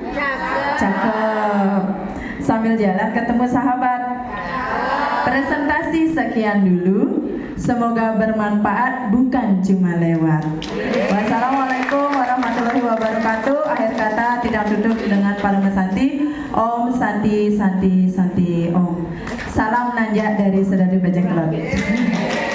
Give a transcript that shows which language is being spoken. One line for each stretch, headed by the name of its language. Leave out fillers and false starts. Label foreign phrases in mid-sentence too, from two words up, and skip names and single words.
Indonesian: Cakep. Sambil jalan ketemu sahabat. Presentasi sekian dulu. Semoga bermanfaat, bukan cuma lewat.
Arabic: والسلام عليكم ورحمة الله وبركاته.
Indonesian: Akhir kata tidak tutup dengan dengan Parama Santi.
Sanskrit: ॐ शान्तिः शान्तिः शान्तिः ॐ.
Indonesian: Salam nanjak dari Sedari Bajeng Kelot.